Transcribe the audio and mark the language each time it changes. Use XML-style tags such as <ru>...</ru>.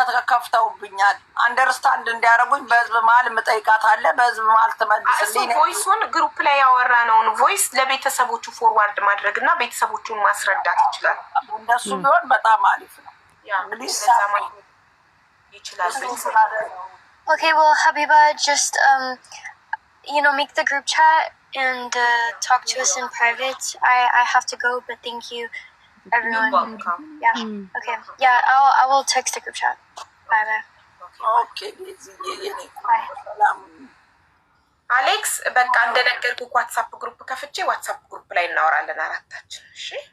<am>ከፍተውብኛል። አንደርስታንድ እንዲያደርጉኝ በህዝብ መሀል የምጠይቃት አለ። በህዝብ መሀል ትመልስልኝ። ቮይሱን ግሩፕ ላይ ያወራነውን ቮይስ ለቤተሰቦቹ ፎርዋርድ ማድረግ እና ቤተሰቦቹን ማስረዳት ይችላል። እንደሱ ቢሆን በጣም አሪፍ ነው። እንግዲህ ይችላል።</am> <en>Okay, well, Habiba, just make the group chat and talk to us in private. I have to go, but thank you, everyone. You're welcome. Yeah. Okay. Yeah, I will text the group chat. Bye. Okay. Bye.</en> <am>አሌክስ በቃ እንደነገርኩ ዋትስአፕ ግሩፕ ከፍቼ ዋትስአፕ ግሩፕ ላይ እናወራለን አራታችን። እሺ</am>